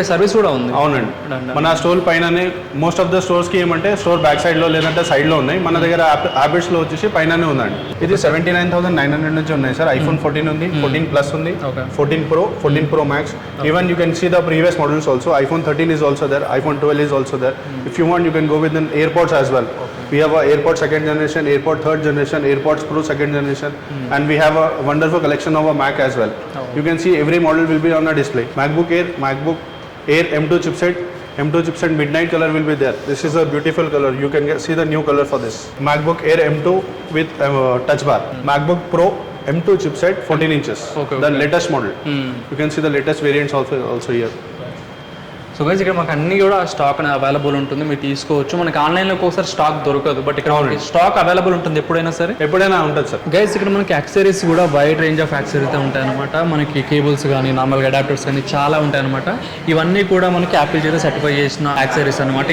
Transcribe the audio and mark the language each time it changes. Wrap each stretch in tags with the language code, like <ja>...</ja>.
<te>Okay, service కూడా ఉంది. అవునండి, మన స్టోర్ పైననే మోస్ట్ ఆఫ్ ద స్టోర్స్కి ఏమంటే స్టోర్ బ్యాక్ సైడ్లో లేదంటే సైడ్లో ఉన్నాయి. మన దగ్గర హ్యాబిట్స్లో వచ్చేసి పైననే ఉందండి. ఇది 79,900 నుంచి ఉన్నాయి సార్. ఐఫోన్ 14 ఉంది, 14 ప్లస్ ఉంది, 14 pro, 14 pro max.</te> <en>Even you can see the previous models also. IPhone 13 is also there, iPhone 12 is also there. If you want, you can go with an AirPods as well. We have a AirPods 2nd generation, AirPods 3rd generation, AirPods Pro 2nd generation, and we have a wonderful collection of a Mac as well. You can see every model will be on a display. MacBook Air M2 chipset midnight color will be there. This is a beautiful color. You can see the new color for this. MacBook Air M2 with touch bar. MacBook Pro M2 chipset 14 inches. The latest model. You can see the latest variants also here.</en> <te>So guys, ఇక్కడ మనకు అన్ని కూడా stock అనేది available ఉంటుంది, మీరు తీసుకోవచ్చు. మనకి ఆన్లైన్లో ఒకసారి స్టాక్ దొరకదు, బట్ ఇక్కడ స్టాక్ అవైలబుల్ ఉంటుంది ఎప్పుడైనా సరే. ఎప్పుడైనా ఉంటుంది సార్. గైస్, ఇక్కడ మనకి యాక్సెసరీస్ కూడా</te> <en>wide range of accessories</en> <te>అయితే ఉంటాయన్నమాట. మనకి కేబుల్స్ కానీ, నార్మల్గా అడాప్టర్స్ కానీ చాలా ఉంటాయన్నమాట. ఇవన్నీ కూడా మనకి యాపిల్ చేత సర్టిఫై చేసిన యాక్సెసరీస్ అనమాట.</te>